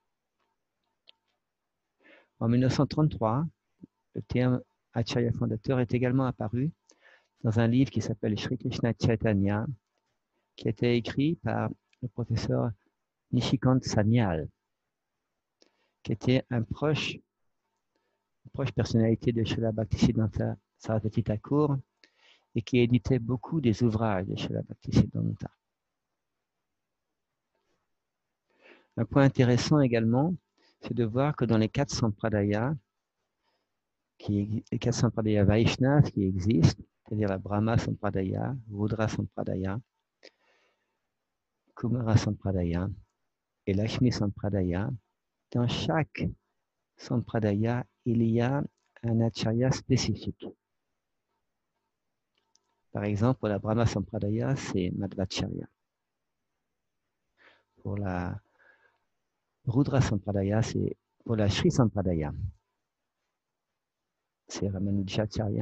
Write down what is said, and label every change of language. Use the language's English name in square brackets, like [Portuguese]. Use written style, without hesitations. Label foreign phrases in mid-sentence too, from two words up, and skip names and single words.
[French] En 1933, le terme Acharya fondateur est également apparu dans un livre qui s'appelle Sri Krishna Chaitanya, qui a été écrit par le professeur Nishikant Sanyal, qui était une proche personnalité de Srila Bhaktisiddhanta Sarasvati Thakur et qui éditait beaucoup des ouvrages de Srila Bhaktisiddhanta. Un point intéressant également, c'est de voir que dans les 4 sampradayas, les 4 sampradayas Vaishnavas qui existent, c'est-à-dire la Brahma Sampradaya, Rudra Sampradaya, Kumara Sampradaya et Lakshmi Sampradaya, dans chaque Sampradaya, il y a un acharya spécifique. Par exemple, pour la Brahma Sampradaya, c'est Madhvacharya. Pour la Rudra Sampradaya, c'est pour la Sri Sampradaya, c'est Ramanujacharya.